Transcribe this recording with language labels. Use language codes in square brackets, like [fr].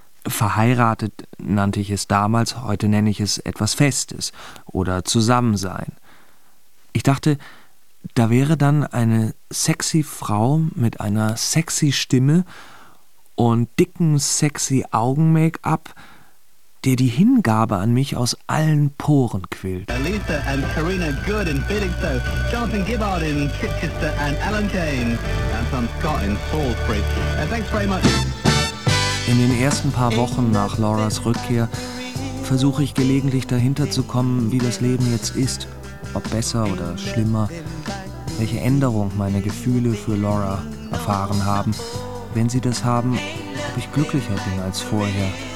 [de] Verheiratet nannte ich es damals, heute nenne ich es etwas Festes oder Zusammensein. Ich dachte, da wäre dann eine sexy Frau mit einer sexy Stimme und dicken sexy Augen-Make-up, der die Hingabe an mich aus allen Poren quillt. [en] Aletha and Karina Good in Felixstowe, Jonathan Gibbard in Chichester and Alan Kane and some Scott in Salisbury. Thanks very much. [de] In den ersten paar Wochen nach Lauras Rückkehr versuche ich gelegentlich dahinter zu kommen, wie das Leben jetzt ist, ob besser oder schlimmer, welche Änderung meine Gefühle für Laura erfahren haben, wenn sie das haben, ob ich glücklicher bin als vorher.